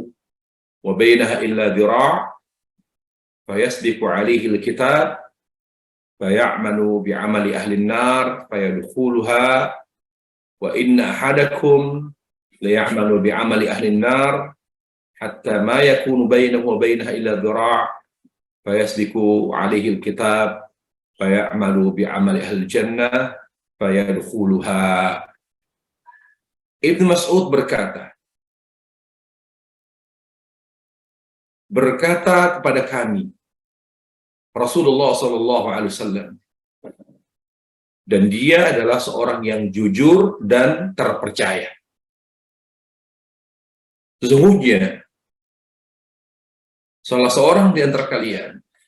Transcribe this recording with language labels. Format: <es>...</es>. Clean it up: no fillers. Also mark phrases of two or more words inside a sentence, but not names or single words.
<ar>وبينها إلا ذراع فيسبق عليه الكتاب فيعمل بعمل أهل النار فيدخلها وإن أحدكم ليعمل بعمل أهل النار حتى ما يكون بينه وبينها إلا ذراع فيسبق عليه الكتاب فيعمل بعمل أهل الجنة فيدخلها.</ar> <id>Ibnu Mas'ud berkata kepada kami Rasulullah SAW, dan dia adalah seorang yang jujur dan terpercaya. Sesungguhnya salah seorang di antara kalian.</id>